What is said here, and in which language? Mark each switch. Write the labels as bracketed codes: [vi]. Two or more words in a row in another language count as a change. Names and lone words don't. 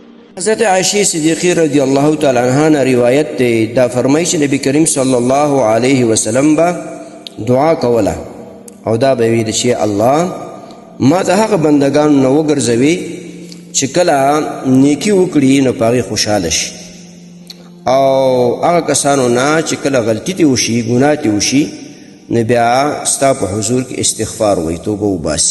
[ps] حضرت عائشہ صدیقی [ar] رضی اللہ تعالی عنہ [ps] نے روایت دی دا فرمایش نبی کریم [ar] صلی اللہ علیہ وسلم [ps] با دعا کوله او دا به ویل چې الله ما ته هغه بندگان نو وګرځوي چې کله نیکی وکړي نو پاغي خوشاله شي او هغه کسانو نه چې کله غلطی تی وشي ګناه تی وشي نو بیا ستا په حضور کې استغفار وایي توبه وباسي.